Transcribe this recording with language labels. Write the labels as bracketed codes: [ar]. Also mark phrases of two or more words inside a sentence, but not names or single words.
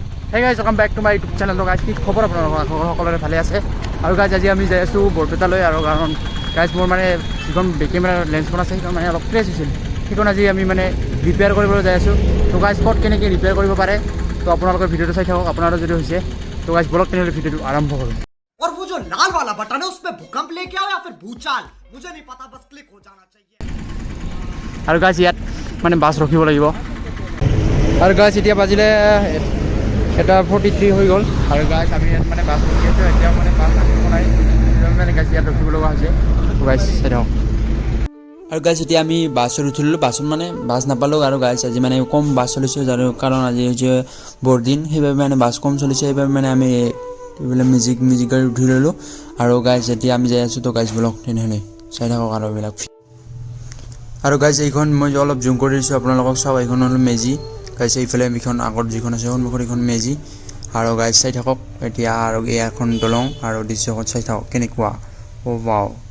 [en] Hey guys, welcome back to my YouTube channel. Guys, [as] কি খবৰ আপোনালোকৰ সকলোৰে ভালে আছে আৰু guys আজি আমি যাই আছো বৰপেটালৈ আৰু কাৰণ guys মোৰ মানে যিখন [en] camera lens [as] আছে সেইখন মানে অলপ ক্ৰেছ হৈছিল সেইখন আজি আমি মানে ৰিপেয়াৰ কৰিবলৈ যাই আছো তো guys ক'ত কেনেকৈ ৰিপেয়াৰ কৰিব পাৰে তো আপোনালোকৰ ভিডিঅ'টো চাই থাকক আপোনাৰো যদি হৈছে তো guys বলক তেনেহ'লে ভিডিঅ'টো আৰম্ভ কৰোঁ [hi] और वो जो लाल वाला बटन है उस पे भूकंप लेके आओ या फिर भूचाल मुझे नहीं पता बस क्लिक हो जाना चाहिए [as] আৰু guys ইয়াত মানে বাছ ৰখিব লাগিব আৰু guys এতিয়া বাজিলে এটা 43 হৈ গ'ল আৰু গাইছ আমি ইয়াত মানে বাছ ৰখি আছোঁ এতিয়া মানে বাছ আহিব নাই মানে গাইছ ইয়াত ৰখিব লগা হৈছে গাইছ চাই আৰু গাইছ এতিয়া আমি বাছত উঠিলোঁ বাছত মানে বাছ নাপালোঁ আৰু গাইছ আজি মানে কম বাছ চলিছে যাৰ কাৰণ আজি হৈছে বৰদিন সেইবাবে মানে বাছ কম চলিছে সেইবাবে মানে আমি এইবিলাক মিউজিক গাড়ী উঠি ল'লোঁ আৰু গাইছ এতিয়া আমি যাই আছোঁ তো গাইছ ব্লগ তেনেহ'লে চাই থাকক আৰু এইবিলাক আৰু গাইছ এইখন মই অলপ জুম কৰি দিছোঁ আপোনালোকক চাওক এইখন হ'ল মেজি গাইছ এইফালে এইখন আগত যিখন আছে সন্মুখত এইখন মেজি আৰু গাইছ চাই থাকক এতিয়া আৰু এখন দলং আৰু দৃশ্যখন চাই থাকক কেনেকুৱা অ' ৱাও